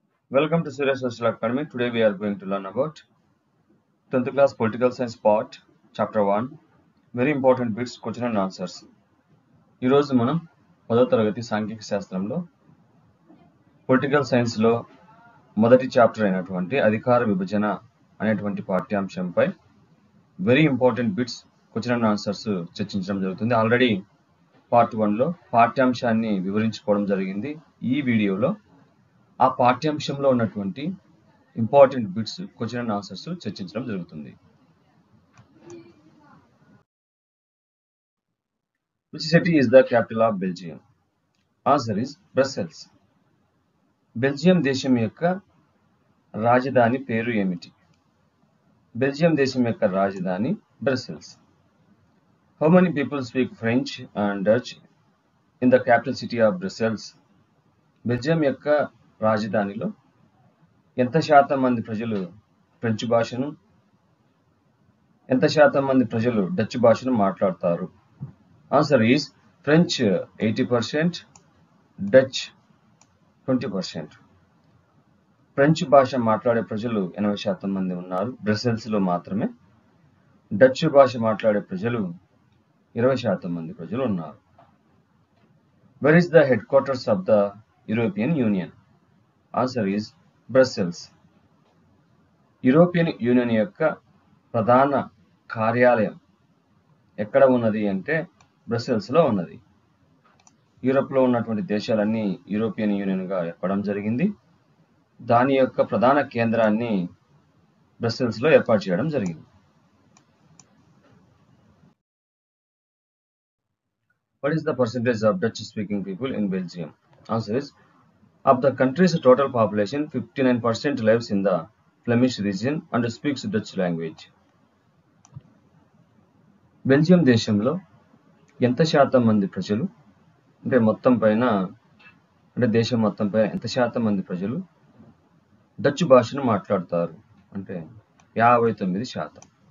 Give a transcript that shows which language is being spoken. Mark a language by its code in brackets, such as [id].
[en] Welcome to Surya Social Academy. Today we are going to learn about 10th class Political Science part, Chapter 1. Very important bits, question and answers. [te] ఈరోజు మనం 10వ తరగతి సాంఘిక శాస్త్రంలో political సైన్స్లో మొదటి chapter అయినటువంటి అధికార విభజన అనేటువంటి పాఠ్యాంశంపై very important bits, question and answers చర్చించడం జరుగుతుంది. ఆల్రెడీ పార్ట్ 1లో పాఠ్యాంశాన్ని వివరించుకోవడం జరిగింది. ఈ వీడియోలో ఆ పాఠ్యాంశంలో ఉన్నటువంటి important bits, question and answers చర్చించడం జరుగుతుంది. [en] Which city is the capital of Belgium? Answer is Brussels. [te] Belgium దేశం యొక్క రాజధాని పేరు ఏమిటి? బెల్జియం దేశం యొక్క రాజధాని Brussels. [en] How many people speak French and Dutch in the capital city of Brussels? [te] Belgium యొక్క రాజధానిలో ఎంత శాతం మంది ప్రజలు ఫ్రెంచ్ భాషను, ఎంత శాతం మంది ప్రజలు డచ్ భాషను మాట్లాడతారు? [en] Answer is French 80%, Dutch 20%. [te] French భాష మాట్లాడే ప్రజలు 80% మంది ఉన్నారు బ్రసెల్స్లో మాత్రమే. డచ్ భాష మాట్లాడే ప్రజలు 20% మంది ప్రజలు ఉన్నారు. [en] Where is the headquarters of the European Union? Answer is Brussels. [te] European union యొక్క ప్రధాన కార్యాలయం ఎక్కడ ఉన్నది అంటే బ్రసెల్స్లో ఉన్నది. యూరోప్లో ఉన్నటువంటి దేశాలన్నీ యూరోపియన్ యూనియన్గా ఏర్పడడం జరిగింది. దాని యొక్క ప్రధాన కేంద్రాన్ని బ్రసెల్స్లో ఏర్పాటు చేయడం జరిగింది. [en] What is the percentage of Dutch speaking people in Belgium? Answer is, of the country's total population, 59% lives in the Flemish region and speaks Dutch language. [te] Belgium దేశంలో ఎంత శాతం మంది ప్రజలు అంటే మొత్తం పైన అంటే దేశం మొత్తం పైన ఎంత శాతం మంది ప్రజలు డచ్ భాషను మాట్లాడతారు అంటే 59%.